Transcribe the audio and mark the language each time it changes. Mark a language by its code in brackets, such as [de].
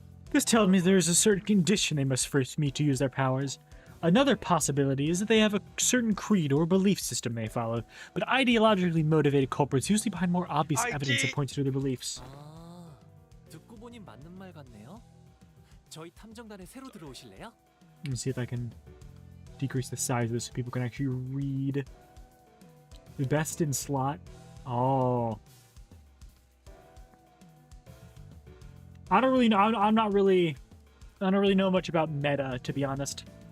[en] This tells me there is a certain condition they must first meet to use their powers. Another possibility is that they have a certain creed or belief system they follow, but ideologically motivated culprits usually behind more obvious evidence that points to their beliefs. [ko] 아, 듣고 보니 맞는 말 같네요. 저희 탐정단에 새로 들어오실래요? [en] Let me see if I can decrease the size of this so people can actually read. The best in slot. Oh. I don't really know. I don't really know much about meta, to be honest.